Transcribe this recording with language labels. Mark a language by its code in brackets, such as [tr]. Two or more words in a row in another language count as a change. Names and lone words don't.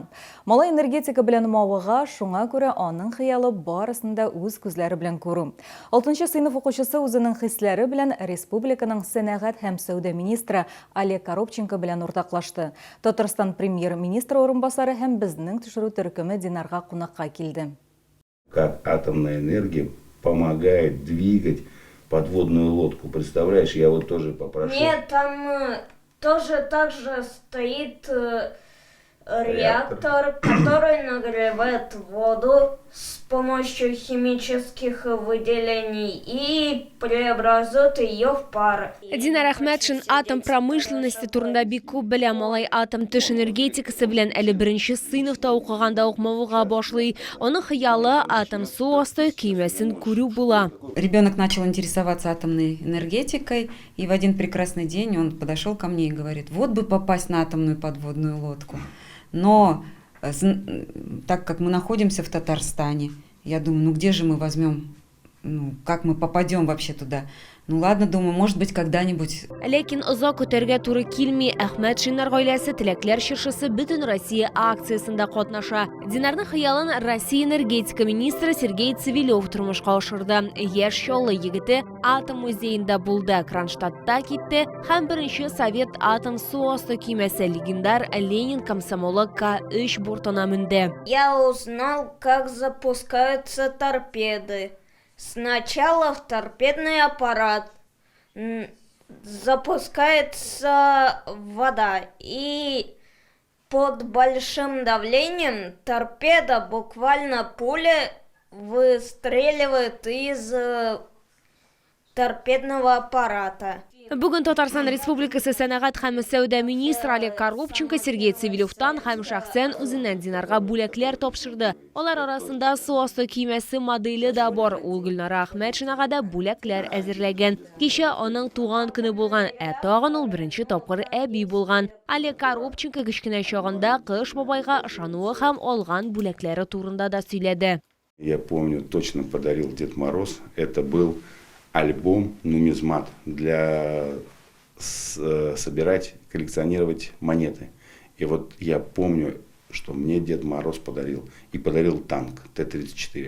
[tt] Малай энергетика белән мавыга, шуңа аның хыялы барысында үз күзләре белән күрү. 6нчы сыйныф укучысы үзенең хисләре белән республиканың сәнәгать һәм сәүдә министры Олег Коробченко белән уртаклашты. Татарстан премьер-министры орынбасары һәм безнең төшерү төркеме Динарга кунакка килде. [ru] Как атомная энергия помогает двигать подводную лодку. Представляешь, я вот тоже попрошу. Нет, там тоже так же стоит реактор, который нагревает воду с помощью химических выделений и преобразует ее в пар. [tt] Динар Әхмәтшин [ru] атом промышленности [tt] турында бик күп белә. Малай атом төш энергетикасы белән әле 1нче сыйныфта укыганда ук мавыга башлый. Аның хыялы атом су асты көймәсен күрү була. [ru] Ребенок начал интересоваться атомной энергетикой, и в один прекрасный день он подошел ко мне и говорит: вот бы попасть на атомную подводную лодку. Но так как мы находимся в Татарстане, я думаю, ну где же мы возьмем, как мы попадем вообще туда? Ну ладно, думаю, может быть, когда-нибудь. [tt] Ләкин озак көтәргә туры килми. Әхмәт Шинер гаиләсе теләкләр чыршысы бөтен Россия акциясында катнаша. Динарның хыялын Россия энергетика министры Сергей Цивилев тормышка ашырды. Яшь чаллы егете атом музеенда булды, Кронштадтта китте һәм 1нче совет атом су асты көймәсе легендар Ленин комсомолы К3 бортына менде. [ru] Я узнал, как запускаются торпеды. Сначала в торпедный аппарат запускается вода, и под большим давлением торпеда, буквально пуля, выстреливает из торпедного аппарата. [tt] Бүгін Татарстан Республикасы сәнәгать һәм сәүдә министры Олег Коробченко Сергей Цивилевтан һәм шәхсән үзеннән динарга бүләкләр тапшырды. Алар арасында су асты кимәсе моделе да бар. Ул Гөлнара Әхмәтшинага да бүләкләр әзерләгән. Кичә аның туган көне булган, тагын ул беренче тапкыр әби булган. Олег Коробченко кечкенә чагында Кыш бабайга ышануы һәм алган бүләкләре турында да сөйләде. [ru] Я помню, точно подарил Дед Мороз. Это был альбом «Нумизмат» для собирать, коллекционировать монеты. И вот я помню, что мне Дед Мороз подарил. И подарил танк Т-34.